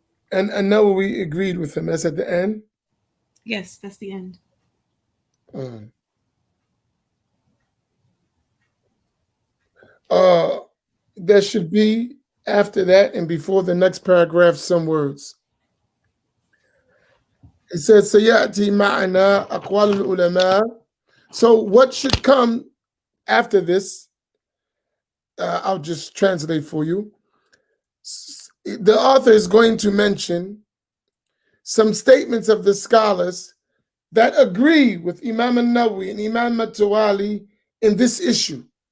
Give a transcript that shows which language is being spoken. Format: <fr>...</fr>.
<en>And now we agreed with him. That's at the end. yes, that's the end. Mm. Uh, there should be after that and before the next paragraph some words. It says</en> <ar>سيأتي معنا أقوال العلماء.</ar> <en>So what should come after this? I'll just translate for you. The author is going to mention some statements of the scholars that agree with Imam al-Nawawi and Imam al-Tawali in this issue.</en>